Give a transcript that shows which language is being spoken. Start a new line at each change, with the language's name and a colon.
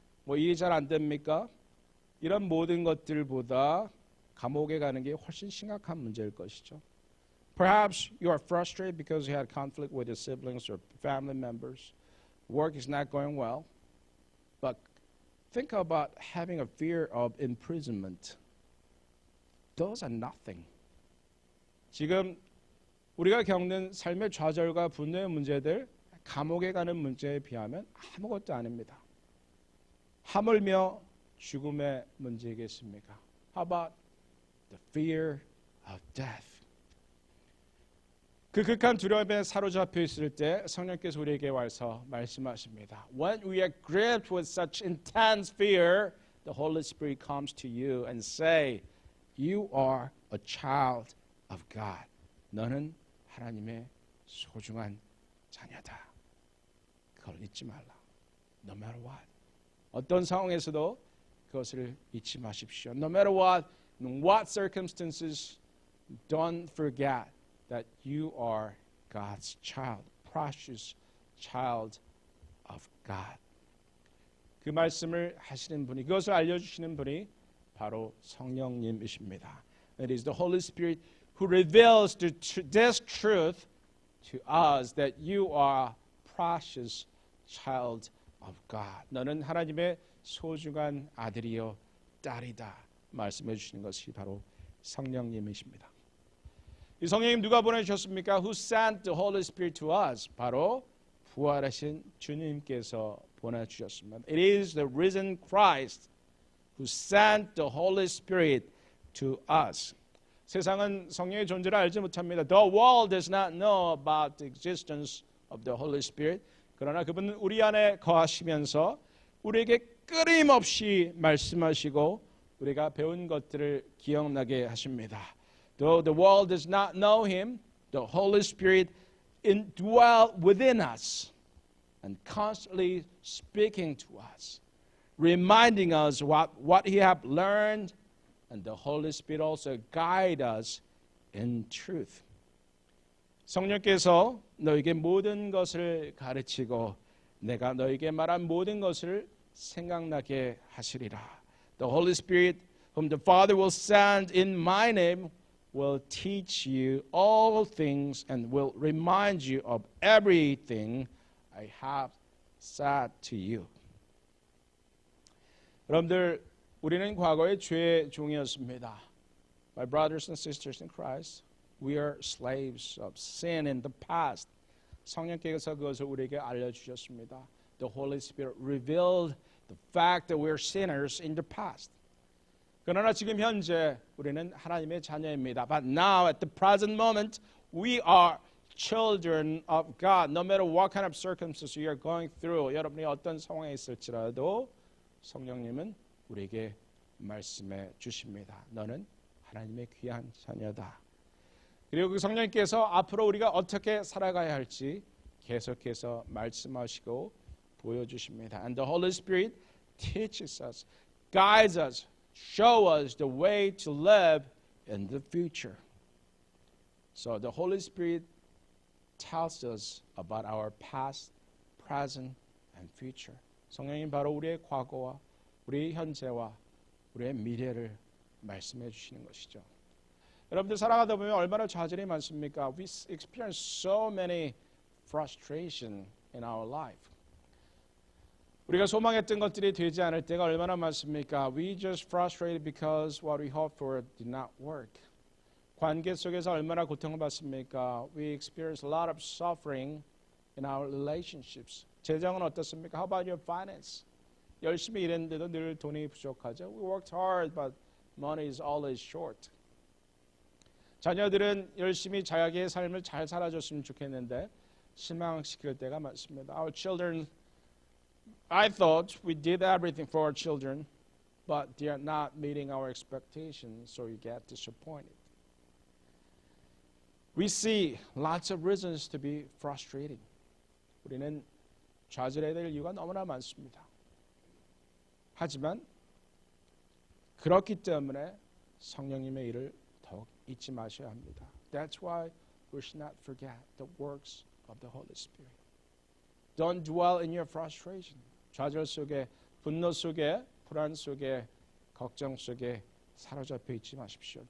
Korean: 일이 잘 안 됩니까? 이런 모든 것들보다 감옥에 가는 게 훨씬 심각한 문제일 것이죠.
English: Perhaps you are frustrated because you had conflict with your siblings or family members. Work is not going well. But think about having a fear of imprisonment. Those are nothing.
Korean: 지금 우리가 겪는 삶의 좌절과 분노의 문제들, 감옥에 가는 문제에 비하면 아무것도 아닙니다. 하물며 죽음의 문제이겠습니까?
English: How about the fear of death?
Korean: 그 극한 두려움에 사로잡혀 있을 때 성령께서 우리에게 와서 말씀하십니다.
English: When we are gripped with such intense fear, the Holy Spirit comes to you and say, you are a child of God.
Korean: 너는 하나님의 소중한 자녀다. 그걸 잊지 말라.
English: No matter what.
Korean: 어떤 상황에서도 그것을 잊지 마십시오.
English: No matter what, in what circumstances, don't forget that you are God's child, precious child of God.
Korean: 그 말씀을 하시는 분이, 그것을 알려주시는 분이 바로 성령님이십니다.
English: It is the Holy Spirit who reveals this truth to us that you are precious child of God.
Korean: 너는 하나님의 소중한 아들이요 딸이다. 말씀해 주시는 것이 바로 성령님이십니다. 이 성령님 누가 보내주셨습니까?
English: Who sent the Holy Spirit to us?
Korean: 바로 부활하신 주님께서 보내주셨습니다.
English: It is the risen Christ who sent the Holy Spirit to us.
Korean: 세상은 성령의 존재를 알지 못합니다.
English: The world does not know about the existence of the Holy Spirit.
Korean: 그러나 그분은 우리 안에 거하시면서 우리에게 끊임없이 말씀하시고 우리가 배운 것들을 기억나게 하십니다.
English: Though the world does not know Him, the Holy Spirit indwells within us and constantly speaking to us, reminding us what He have learned, and the Holy Spirit also guides us in truth.
Korean: 성령께서 너에게 모든 것을 가르치고 내가 너에게 말한 모든 것을 생각나게 하시리라.
English: The Holy Spirit, whom the Father will send in my name, will teach you all things and will remind you of everything I have said to you.
Korean: 여러분들, 우리는 과거에 죄의 종이었습니다.
English: My brothers and sisters in Christ, we are slaves of sin in the past.
Korean: 성령께서 그것을 우리에게 알려주셨습니다.
English: The Holy Spirit revealed the fact that we are sinners in the past.
Korean: 그러나 지금 현재 우리는 하나님의 자녀입니다.
English: But now at the present moment we are children of God. No matter what kind of circumstances you are going through,
Korean: 여러분이 어떤 상황에 있을지라도 성령님은 우리에게 말씀해 주십니다. 너는 하나님의 귀한 자녀다. 그리고 그 성령님께서 앞으로 우리가 어떻게 살아가야 할지 계속해서 말씀하시고 보여주십니다.
English: And the Holy Spirit teaches us, guides us, show us the way to live in the future. So the Holy Spirit tells us about our past, present, and future.
Korean: 성령님 바로 우리의 과거와 우리의 현재와 우리의 미래를 말씀해 주시는 것이죠. 여러분들 살아가다 보면 얼마나 좌절이 많습니까?
English: We experience so many frustration in our life.
Korean: 우리가 소망했던 것들이 되지 않을 때가 얼마나 많습니까?
English: We just frustrated because what we hoped for did not work.
Korean: 관계 속에서 얼마나 고통을 받습니까?
English: We experience a lot of suffering in our relationships.
Korean: 재정은 어떻습니까?
English: How about your finance?
Korean: 열심히 일했는데도 늘 돈이 부족하죠.
English: We worked hard, but money is always short.
Korean: 자녀들은 열심히 자기의 삶을 잘 살아줬으면 좋겠는데 실망시킬 때가 많습니다.
English: Our children, I thought we did everything for our children, but they are not meeting our expectations, so you get disappointed. We see lots of reasons to be frustrated.
Korean: 우리는 좌절해야 될 이유가 너무나 많습니다. 하지만 그렇기 때문에 성령님의 일을 더욱 잊지 마셔야 합니다.
English: That's why we should not forget the works of the Holy Spirit. Don't dwell in your frustration.
Korean: 좌절 속에, 분노 속에, 불안 속에, 걱정 속에 사로잡혀 있지 마십시오.